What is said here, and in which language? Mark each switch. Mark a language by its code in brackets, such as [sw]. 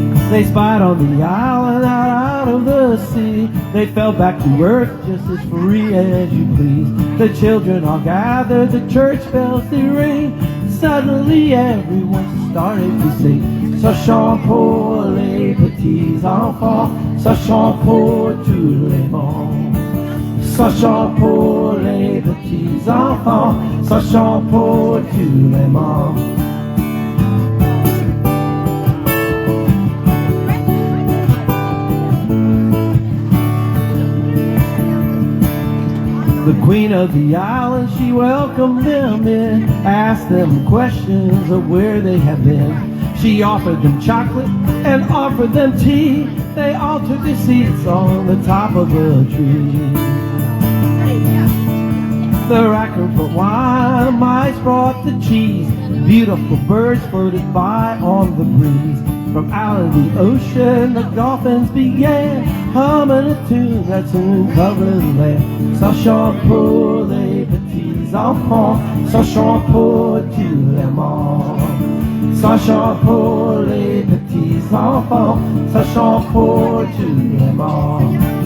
[en] They spied on the island out of the sea. They fell back to earth just as free as you please. The children all gathered, the church bells they ring. Suddenly everyone started to sing. [fr] Ça chante pour les petits enfants, ça chante pour tous les mondes. Ça chante pour les petits enfants, ça chante pour tous les mondes. [en] The queen of the island, she welcomed them in, asked them questions of where they had been. She offered them chocolate and offered them tea. They all took their seats on the top of the tree. The raccoon brought wine, the mice brought the cheese. Beautiful birds floated by on the breeze. From out of the ocean, the dolphins began humming a tune that soon covered the land. [fr] Ça chante pour les petits enfants, ça chante pour tous les mondes. Ça chante pour les petits enfants, ça chante pour tous les mondes.